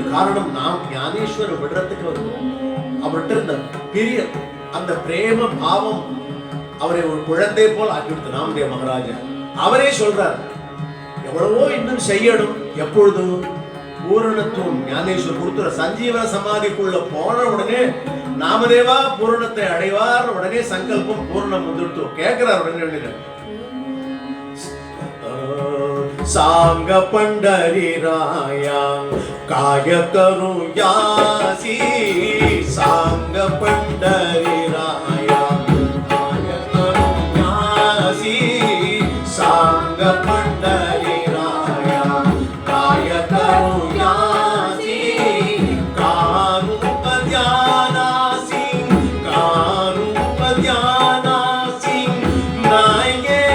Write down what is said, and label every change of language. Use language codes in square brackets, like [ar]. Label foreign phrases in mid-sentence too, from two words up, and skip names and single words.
[ta] காரணம், நாம் ஞானேஸ்வரர் விடுறதுக்கு வருவோம். அவர்கிட்ட இருந்த பெரிய அந்த பிரேம பாவம் அவரை ஒரு குழந்தை போல் ஆக்கிவிடுத்து நாமதேவ மகாராஜா. அவரே சொல்றார், எவ்வளவோ இன்னும் செய்யணும். எப்பொழுது பூரணத்துவம் ஞானேஸ்வர் கொடுத்துற சஞ்சீவன சமாதிக்குள்ள போன உடனே நாமதேவா பூரணத்தை அடைவார். உடனே சங்கல்பம் பூர்ணம் வந்துட்டு கேட்கிறார். [mr] உடனே सांग पंढरी राया काय करू यासी, सांग पंढरी राया काय करू यासी, सांग पंढरी राया काय करू यासी, कारूप ध्यानासी, कारूप ध्यानासी, नाये